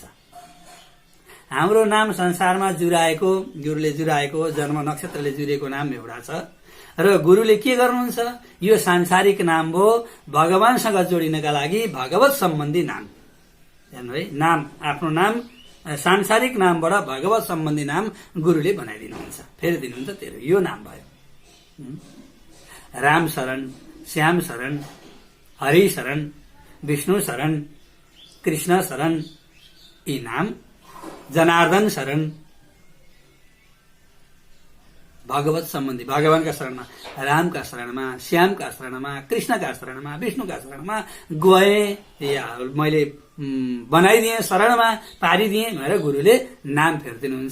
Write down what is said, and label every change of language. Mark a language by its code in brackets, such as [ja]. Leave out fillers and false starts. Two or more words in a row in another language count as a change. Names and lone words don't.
[ne] हाम्रो नाम संसारमा जुराएको, गुरुले जुराएको, जन्म नक्षत्रले जुरेको नाम एउटा छ र गुरुले के गर्नुहुन्छ? यो सांसारिक नाम हो, भगवानसँग जोडिनका लागि भगवत सम्बन्धी नाम। हेर्नु है, नाम आफ्नो नाम सांसारिक नामबाट भगवत सम्बन्धी नाम गुरुले बनाइदिनुहुन्छ, फेरिदिनुहुन्छ। तेरो यो नाम भयो राम शरण, श्याम शरण, हरि शरण, विष्णु शरण, कृष्ण शरण, यी नाम। जनार्दन शरण भगवत सम्बन्धी, भगवानका शरणमा, रामका शरणमा, श्यामका शरणमा, कृष्णका शरणमा, विष्णुका शरणमा गए या मैले बनाइदिएँ, शरणमा पारिदिएँ भनेर गुरुले नाम फेरिदिनुहुन्छ।